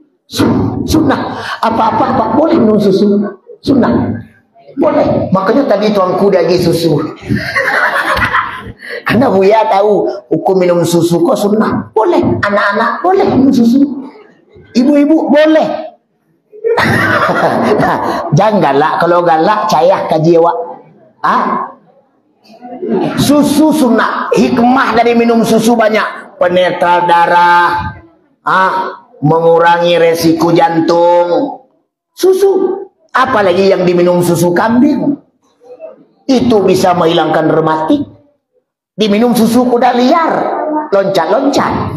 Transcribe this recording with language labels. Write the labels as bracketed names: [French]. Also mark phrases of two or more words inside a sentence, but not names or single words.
[Indonesian] Apa-apa boleh minum susu. Sunnah. Boleh. Makanya tadi tuanku dia bagi susu. Karena Buya tahu hukum minum susu kok sunnah. Boleh. Anak-anak boleh minum susu. Ibu-ibu boleh. Jangan galak. [Minangkabau] Kalau galak cayah kaji awak. [Indonesian] Susu sunnah. Hikmah dari minum susu banyak. Penetral darah. Mengurangi resiko jantung. Susu. Apalagi yang diminum susu kambing. Itu bisa menghilangkan rematik. Diminum susu kuda liar. Loncat-loncat.